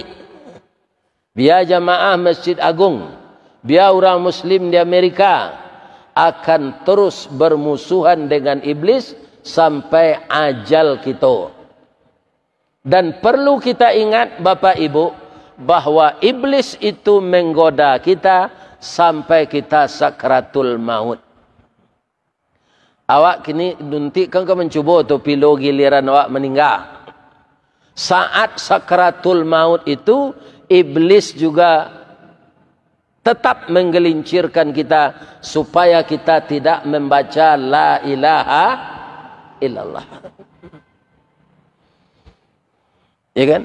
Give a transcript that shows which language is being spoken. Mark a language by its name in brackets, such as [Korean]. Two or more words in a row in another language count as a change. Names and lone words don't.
[Indonesian] Biar jamaah Masjid Agung, biar orang Muslim di Amerika akan terus bermusuhan dengan iblis sampai ajal kita. Dan perlu kita ingat Bapak Ibu, bahwa iblis itu menggoda kita sampai kita sakratul maut. [Minangkabau] Awak kini nanti kan kau mencuba tu pilu giliran awak meninggal. [Indonesian] Saat sakratul maut itu iblis juga tetap menggelincirkan kita supaya kita tidak membaca [Arabic] la ilaha illallah. [Indonesian] Ya kan?